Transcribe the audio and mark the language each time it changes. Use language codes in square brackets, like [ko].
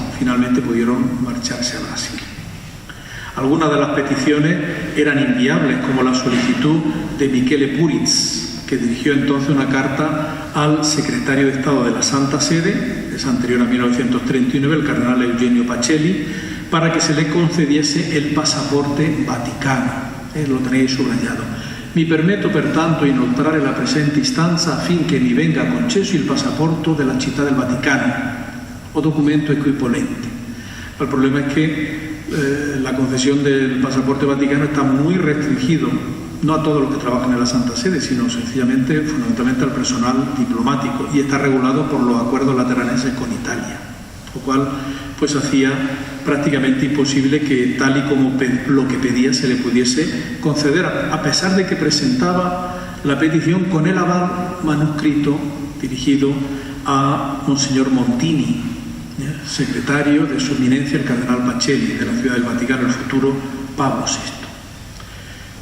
[es] Finalmente pudieron marcharse a Brasil. Algunas de las peticiones eran inviables, como la solicitud de Michele Puritz, que dirigió entonces una carta al secretario de Estado de la Santa Sede, es anterior a 1939, el cardenal Eugenio Pacelli, para que se le concediese el pasaporte vaticano. Lo tenéis subrayado. [it] Mi permetto pertanto inoltrare la presente istanza affinché mi venga concesso il passaporto della città del Vaticano o documento equivalente. [es] El problema es que la concesión del pasaporte vaticano está muy restringido, no a todos los que trabajan en la Santa Sede, sino sencillamente, fundamentalmente al personal diplomático, y está regulado por los acuerdos lateranenses con Italia, lo cual pues hacía prácticamente imposible que tal y como lo que pedía se le pudiese conceder, a pesar de que presentaba la petición con el aval manuscrito dirigido a Monseñor Montini, secretario de su eminencia el cardenal Pacelli de la Ciudad del Vaticano, el futuro Pablo VI.